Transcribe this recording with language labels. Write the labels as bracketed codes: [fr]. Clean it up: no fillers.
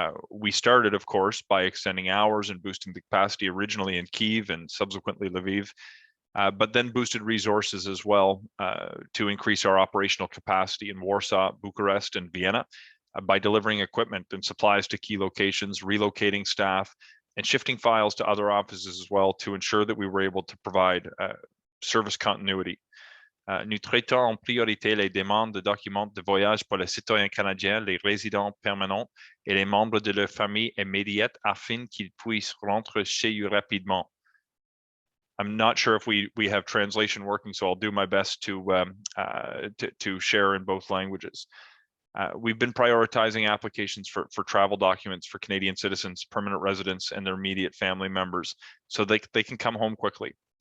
[en] We started, of course, by extending hours and boosting the capacity originally in Kyiv and subsequently Lviv, but then boosted resources as well to increase our operational capacity in Warsaw, Bucharest, and Vienna by delivering equipment and supplies to key locations, relocating staff, and shifting files to other offices as well to ensure that we were able to provide service continuity. [fr] Nous traitons en priorité les demandes de documents de voyage pour les citoyens canadiens, les résidents permanents et les membres de leur famille immédiate afin qu'ils puissent rentrer chez eux rapidement. [en] I'm not sure if we have translation working, so I'll do my best to share in both languages. We've been prioritizing applications for travel documents for Canadian citizens, permanent residents, and their immediate family members, so they can come home quickly.